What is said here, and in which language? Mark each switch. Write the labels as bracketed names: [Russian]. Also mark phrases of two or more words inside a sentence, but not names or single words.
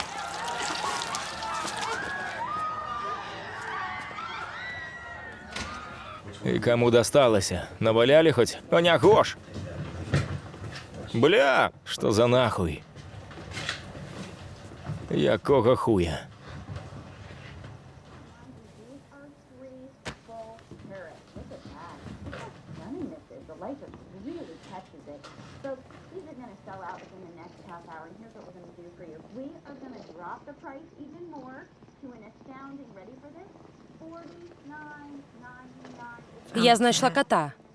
[Belarusian] І каму дасталася? Навалялі хоць? А не гош! Бля, што за нахуй? Якога хуя? [English] The light just really catches it. So these are going to sell out within the next half hour, and here's what we're going to do for you. We are going to drop the price even more to an astounding, ready for this? $49.99. [Belarusian] Я знайшла кота.